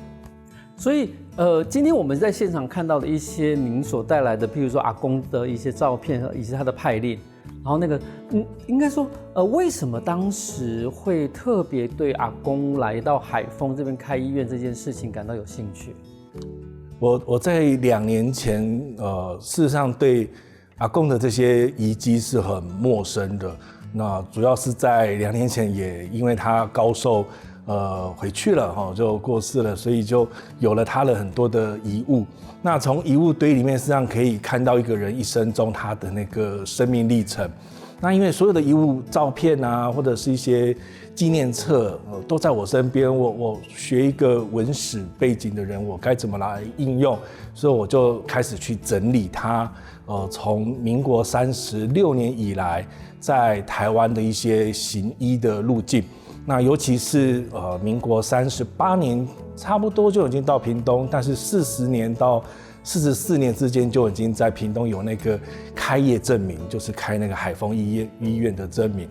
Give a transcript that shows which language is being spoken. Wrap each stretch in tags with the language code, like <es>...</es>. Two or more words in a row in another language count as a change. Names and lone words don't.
<zh>所以今天我們在現場看到的一些您所帶來的，譬如說阿公的一些照片以及他的派令。然後應該說，為什麼當時會特別對阿公來到海豐這邊開醫院這件事情感到有興趣？我在2年前，事實上對阿公的這些遺跡是很陌生的。那主要是在2年前，也因為他高壽，回去了就過世了，所以就有了他的很多的遺物。那從遺物堆裡面，實際上可以看到一個人一生中他的那個生命歷程。那因為所有的遺物照片啊，或者是一些紀念冊，都在我身邊。我學一個文史背景的人，我該怎麼來應用？所以我就開始去整理它。從民國36年以來，在台灣的一些行醫的路徑。那尤其是民國38年，差不多就已經到屏東，但是40年到44年之間就已經在屏東有那個開業證明，就是開那個海豐醫院的證明。</zh>